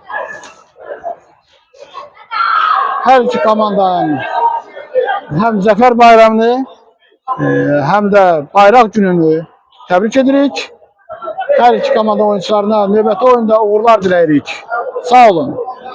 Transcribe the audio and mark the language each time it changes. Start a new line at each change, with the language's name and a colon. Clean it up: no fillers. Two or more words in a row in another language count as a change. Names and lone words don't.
Azerbaijani: Her iki komandanın hem Zafer Bayramını hem de Bayrak Gününü tebrik edirik. Her iki komanda oyuncularına növbəti oyunda uğurlar diləyirik. Sağ olun.